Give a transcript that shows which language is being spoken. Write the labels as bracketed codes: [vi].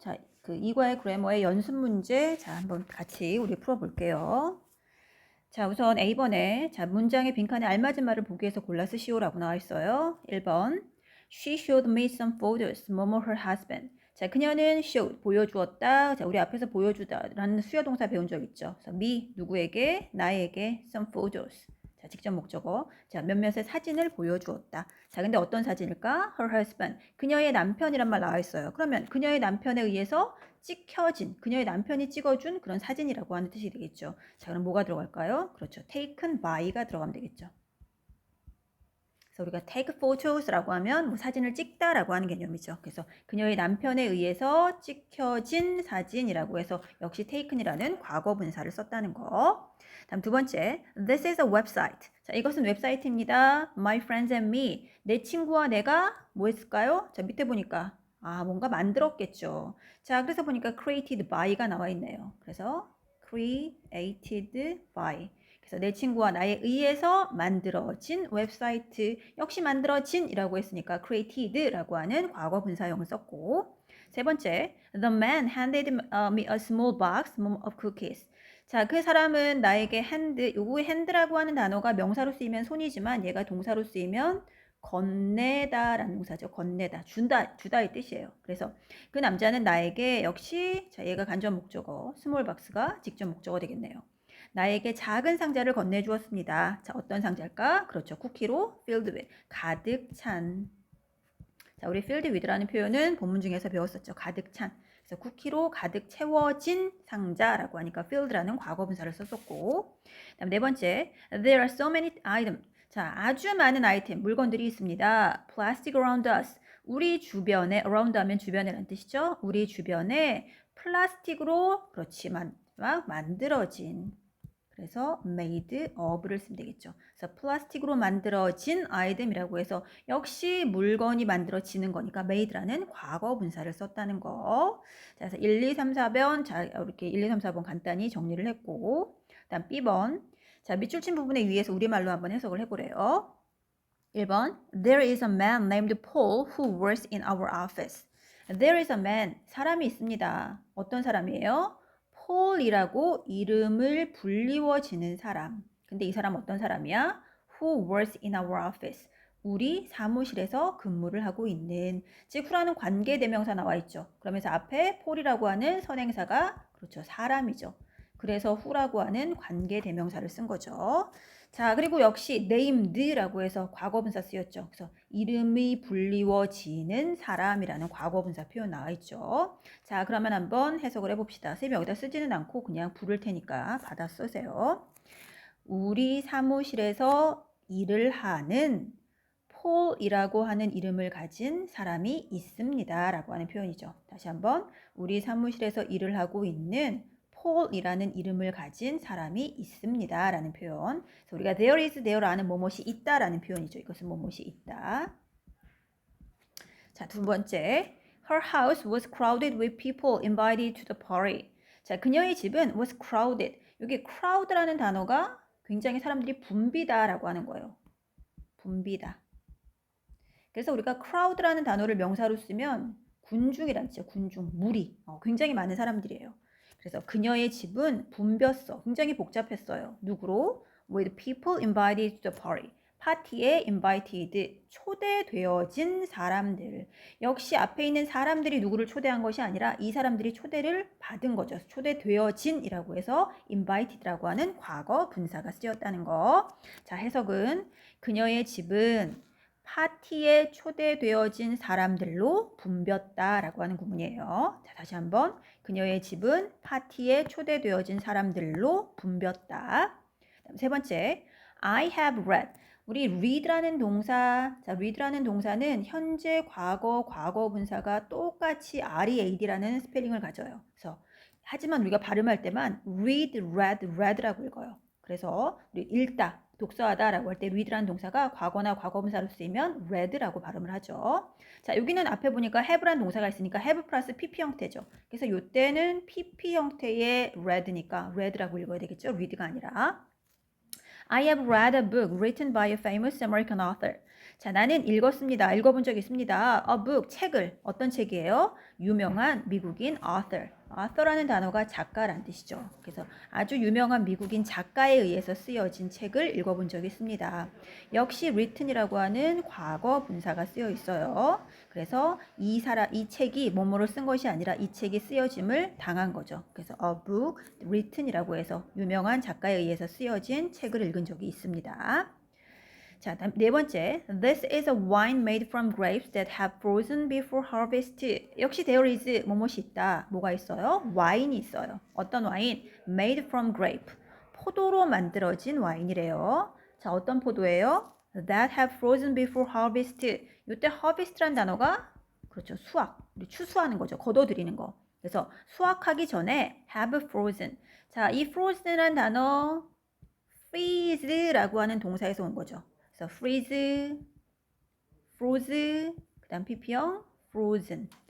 [ko] 자, 그 이과의 그래머의 연습 문제. 자, 한번 같이 우리 풀어볼게요. 자, 우선 A번에 자, 문장의 빈칸에 알맞은 말을 보기 위해서 골라 쓰시오라고 나와 있어요. 1번. [en] She showed me some photos. [ko] 뭐뭐 [en] her husband. [ko] 자, 그녀는 showed 보여주었다. 자, 우리 앞에서 보여주다라는 수요 동사 배운 적 있죠. 그래서 me 누구에게? 나에게 some photos. 자, 직접 목적어. 자, 몇몇의 사진을 보여주었다. 자, 근데 어떤 사진일까? [en] Her husband. [ko] 그녀의 남편이란 말 나와 있어요. 그러면 그녀의 남편에 의해서 찍혀진, 그녀의 남편이 찍어준 그런 사진이라고 하는 뜻이 되겠죠. 자, 그럼 뭐가 들어갈까요? 그렇죠. taken by가 들어가면 되겠죠. 그래서 우리가 take photos라고 하면 뭐 사진을 찍다라고 하는 개념이죠. 그래서 그녀의 남편에 의해서 찍혀진 사진이라고 해서 역시 taken이라는 과거 분사를 썼다는 거. 다음 두 번째, [en] this is a website. [ko] 자, 이것은 웹사이트입니다. [en] My friends and me. [ko] 내 친구와 내가 뭐 했을까요? 자, 밑에 보니까 뭔가 만들었겠죠. 자, 그래서 보니까 created by가 나와 있네요. 그래서 created by. 그래서 내 친구와 나에 의해서 만들어진 웹사이트. 역시 만들어진이라고 했으니까 created라고 하는 과거 분사형을 썼고. 세 번째, [en] the man handed me a small box of cookies. [ko] 자, 그 사람은 나에게 요거 hand라고 하는 단어가 명사로 쓰이면 손이지만 얘가 동사로 쓰이면 건네다라는 동사죠. 건네다, 주다의 뜻이에요. 그래서 그 남자는 나에게 역시 자, 얘가 간접 목적어, 스몰 박스가 직접 목적어 되겠네요. 나에게 작은 상자를 건네주었습니다. 자, 어떤 상자일까? 그렇죠. 쿠키로 filled with, 가득 찬. 자, 우리 filled with라는 표현은 본문 중에서 배웠었죠. 가득 찬. 그래서 쿠키로 가득 채워진 상자라고 하니까 filled라는 과거 분사를 썼었고. 그다음 네 번째, [en] there are so many items. [ko] 자, 아주 많은 아이템, 물건들이 있습니다. [en] plastic around us. [ko] 우리 주변에, around 하면 주변에라는 뜻이죠. 우리 주변에 플라스틱으로, 그렇지, 만들어진. 그래서 made of를 쓰면 되겠죠. 그래서 플라스틱으로 만들어진 아이템이라고 해서 역시 물건이 만들어지는 거니까 made라는 과거 분사를 썼다는 거. 자, 그래서 1, 2, 3, 4번 자, 이렇게 1, 2, 3, 4번 간단히 정리를 했고, 그다음 B번. 자, 밑줄 친 부분에 위에서 우리말로 한번 해석을 해보래요. 1번. [en] There is a man named Paul who works in our office. There is a man. [ko] 사람이 있습니다. 어떤 사람이에요? 폴이라고 이름을 불리워지는 사람. 근데 이 사람 어떤 사람이야? [en] Who works in our office. [ko] 우리 사무실에서 근무를 하고 있는. 즉 who라는 관계대명사 나와 있죠. 그러면서 앞에 폴이라고 하는 선행사가 그렇죠. 사람이죠. 그래서 who라고 하는 관계대명사를 쓴 거죠. 자, 그리고 역시 named라고 해서 과거분사 쓰였죠. 그래서 이름이 불리워지는 사람이라는 과거분사 표현 나와 있죠. 자, 그러면 한번 해석을 해봅시다. 선생님이 여기다 쓰지는 않고 그냥 부를 테니까 받아 쓰세요. 우리 사무실에서 일을 하는 폴이라고 하는 이름을 가진 사람이 있습니다. 라고 하는 표현이죠. 다시 한번 우리 사무실에서 일을 하고 있는 폴이라는 이름을 가진 사람이 있습니다. 라는 표현. 그래서 우리가 there is there라는 뭐뭇이 있다 라는 표현이죠. 이것은 뭐뭇이 있다. 자, 두 번째. [en] Her house was crowded with people invited to the party. [ko] 자, 그녀의 집은 was crowded. 여기 crowd라는 단어가 굉장히 사람들이 붐비다 라고 하는 거예요. 붐비다. 그래서 우리가 crowd라는 단어를 명사로 쓰면 군중이란 뜻이죠. 군중, 무리. 굉장히 많은 사람들이에요. 그래서 그녀의 집은 붐볐어. 굉장히 복잡했어요. 누구로? [en] With people invited to the party. [ko] 파티에 invited, 초대되어진 사람들. 역시 앞에 있는 사람들이 누구를 초대한 것이 아니라 이 사람들이 초대를 받은 거죠. 초대되어진이라고 해서 invited라고 하는 과거 분사가 쓰였다는 거. 자, 해석은 그녀의 집은 파티에 초대되어진 사람들로 붐볐다라고 하는 구문이에요. 자, 다시 한번. 그녀의 집은 파티에 초대되어진 사람들로 붐볐다. 세 번째, [en] I have read. [ko] 우리 read라는 동사, 자, read라는 동사는 현재, 과거, 과거 분사가 똑같이 read라는 스펠링을 가져요. 그래서 하지만 우리가 발음할 때만 read, read, read라고 읽어요. 그래서 우리 읽다, 독서하다라고 할 때 read라는 동사가 과거나 과거분사로 쓰이면 read라고 발음을 하죠. 자, 여기는 앞에 보니까 have라는 동사가 있으니까 have 플러스 pp 형태죠. 그래서 이때는 pp 형태의 read니까 read라고 읽어야 되겠죠. read가 아니라. [en] I have read a book written by a famous American author. [ko] 자, 나는 읽었습니다. 읽어본 적 있습니다. A book, 책을. 어떤 책이에요? 유명한 미국인 author. author라는 단어가 작가란 뜻이죠. 그래서 아주 유명한 미국인 작가에 의해서 쓰여진 책을 읽어본 적이 있습니다. 역시 written이라고 하는 과거 분사가 쓰여 있어요. 그래서 이 책이 뭐뭐를 쓴 것이 아니라 이 책이 쓰여짐을 당한 거죠. 그래서 a book, written이라고 해서 유명한 작가에 의해서 쓰여진 책을 읽은 적이 있습니다. 자, 다음 네 번째. [en] This is a wine made from grapes that have frozen before harvest. [ko] 역시 there is 뭐뭇이 있다. 뭐가 있어요? 와인이 있어요. 어떤 와인? [en] Made from grape. [ko] 포도로 만들어진 와인이래요. 자, 어떤 포도예요? [en] That have frozen before harvest. [ko] 이때 harvest란 단어가 그렇죠. 수확. 우리 추수하는 거죠. 걷어들이는 거. 그래서 수확하기 전에 have frozen. 자, 이 frozen이란 단어 freeze라고 하는 동사에서 온 거죠. 그래서 freeze, froze, 그 다음 pp형 frozen.